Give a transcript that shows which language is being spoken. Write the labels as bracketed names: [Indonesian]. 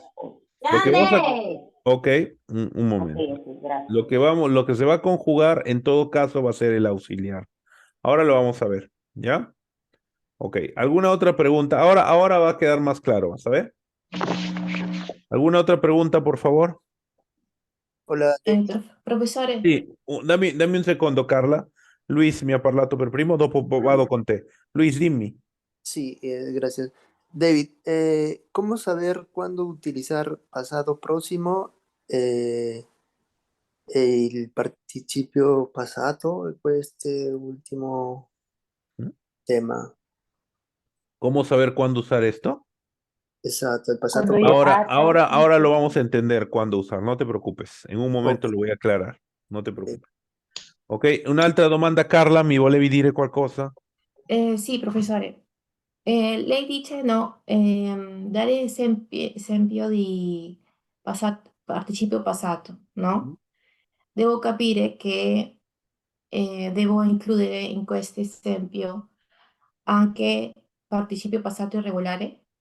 [Spanish] conjugas. Lo que vamos a... Ok, un momento. Ok, gracias. Lo que se va a conjugar en todo caso va a ser el auxiliar. Ahora lo vamos a ver, ¿ya? Ok, ¿alguna otra pregunta? Ahora va a quedar más claro, ¿vas a ver? ¿Alguna otra pregunta, por favor? Hola, Profesores, [Italian] Sì, dammi un secondo, Carla. Luis mi ha parlato per primo, dopo vado con te. Luis, dimmi. [Spanish] sí, gracias. David, ¿cómo saber cuándo utilizar pasado próximo, el participio pasado, pues este último ¿Mm? tema? ¿Cómo saber cuándo usar esto? Exacto, el pasado Cuando próximo. Ahora lo vamos a entender cuándo usar, no te preocupes. [Italian] In un momento Ok, [Spanish] lo voy a aclarar, [Italian] non ti preoccupare. Ok, un'altra domanda, Carla, mi volevi dire qualcosa? sì, professore. Lei dice no, dare esempio di participio passato, no? Devo capire che devo includere in questo esempio anche participio passato irregolare.